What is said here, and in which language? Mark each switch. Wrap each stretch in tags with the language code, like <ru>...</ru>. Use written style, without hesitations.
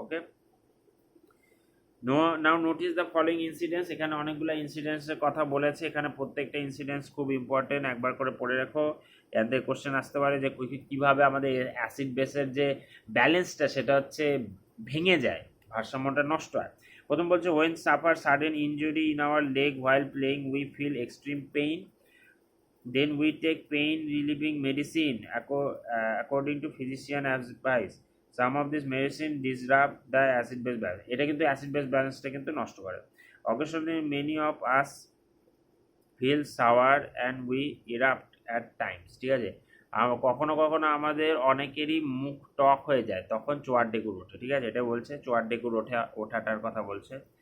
<bn>Okay,</bn> <en>now notice the following incidents,</en> <bn>এখানে অনেকগুলো ইনসিডেন্টসের কথা বলেছে, এখানে প্রত্যেকটা ইনসিডেন্টস খুব ইম্পর্টেন্ট, একবার করে পড়ে রাখো। এর থেকে কোশ্চেন আসতে পারে যে কীভাবে আমাদের অ্যাসিড বেসের যে ব্যালেন্সটা সেটা হচ্ছে ভেঙে যায়, ভারসাম্যটা নষ্ট হয়। প্রথম বলছে</bn> <en>when suffer sudden injury in our leg while playing we feel extreme pain, then we take pain relieving medicine according to physician advice. Some of this medicine disrupt the acid base balance.</en> <bn>এটা কিন্তু acid base ব্যালেন্সটা কিন্তু নষ্ট করে।</bn> <en>Occasionally many of us feel sour and we erupt at times,</en> <bn>ঠিক আছে। কখনো কখনো আমাদের অনেকেরই মুখ টক হয়ে যায়, তখন চোয়ার ডেকুর ওঠে, ঠিক আছে। এটা বলছে চোয়ার ডেকুর ওঠাটার কথা বলছে।</bn>